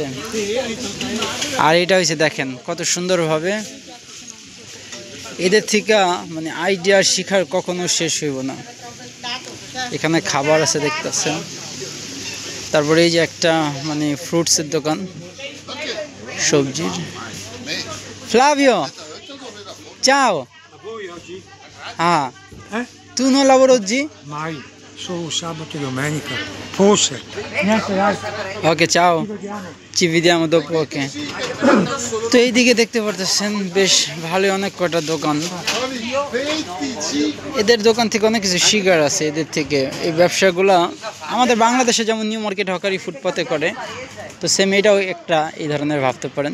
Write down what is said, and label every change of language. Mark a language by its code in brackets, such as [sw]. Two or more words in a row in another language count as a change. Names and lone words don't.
[bn] আর এটা হয়েছে দেখেন কত সুন্দরভাবে, এদের থেকে মানে আইডিয়া শিখার কখনো শেষ হইব না। এখানে খাবার আছে দেখতেছেন। তারপরে এই যে একটা মানে ফ্রুটসের দোকান, সবজির। ফ্লাভিও, [it] ciao. Ah, tu non lavori oggi? Mai, solo sabato e domenica, forse. Ok, ciao. Ci vediamo dopo, ok. [bn] তো এইদিকে দেখতে পারতেছেন বেশ ভালোই অনেক কটা দোকান। এদের দোকান থেকে অনেক কিছু শিকার আছে। এদের থেকে এই ব্যবসাগুলা আমাদের বাংলাদেশে যেমন নিউ মার্কেট হকারি ফুটপাতে করে, তো সেম এটাও একটা এই ধরনের ভাবতে পারেন।